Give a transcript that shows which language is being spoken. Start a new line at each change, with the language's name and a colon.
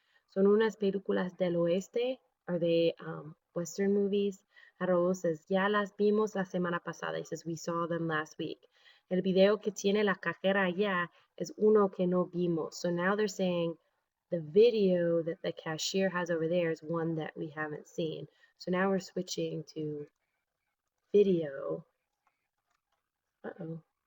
Spanish: Son unas películas del oeste.
English: Are they Western movies? Raúl says,
Spanish: ya las vimos la semana pasada.
English: He says, we saw them last week.
Spanish: El video que tiene la cajera allá es uno que no vimos.
English: So now they're saying the video that the cashier has over there is one that we haven't seen. So now we're switching to video. Uh-oh.